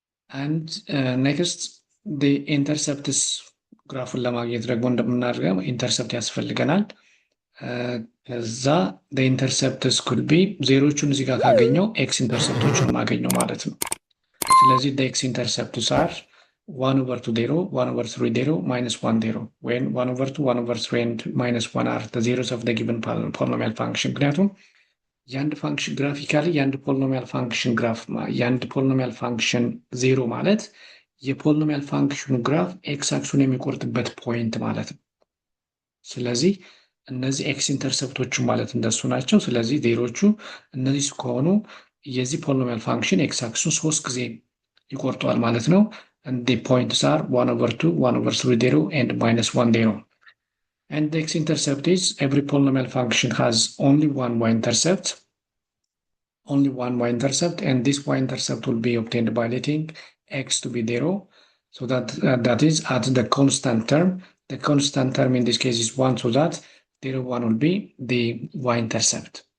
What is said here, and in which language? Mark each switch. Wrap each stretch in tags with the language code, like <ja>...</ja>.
<en>And next, the intercepts ግራፉን ለማግኘት ደግሞ እንደምናደርገው ኢንተርሰፕት ያስፈልገናል። ከዛ the intercepts could be ዜሮቹን እዚህ ጋር ካገኘው ኤክስ ኢንተርሰፕቶቹን ማገኘው ማለት ነው። ስለዚህ the x intercepts are 1 over 2 0, 1 over 3 0, minus 1 0, when 1 over 2, 1 over 3 and minus 1 are the zeros of the given polynomial function.</en> <am>ምክንያቱም የአንድ ፋንክሽን ግራፊካሊ የአንድ ፖሊኖሚያል ፋንክሽን ግራፍ የአንድ ፖሊኖሚያል ፋንክሽን ዜሮ ማለት የፖሊኖሚያል ፋንክሽኑ ግራፍ ኤክስ አክሱን የሚቆርጥበት ፖይንት ማለት ነው። ስለዚህ እነዚህ ኤክስ ኢንተርሰፕቶቹ ማለት እንደሱ ናቸው። ስለዚህ ዜሮቹ እነዚህ ከሆኑ የዚህ ፖሊኖሚያል ፋንክሽን ኤክስ አክሱን 3 ጊዜ ይቆርጠዋል ማለት ነው። and the points are 1 over 2, 1 over 3 0, and minus 1 0.</am> <en>And the x-intercept is every polynomial function has only one y-intercept, and this y-intercept will be obtained by letting x to be 0. So that is at the constant term. The constant term in this case is 1, so that 0, 1 will be the y-intercept.</en>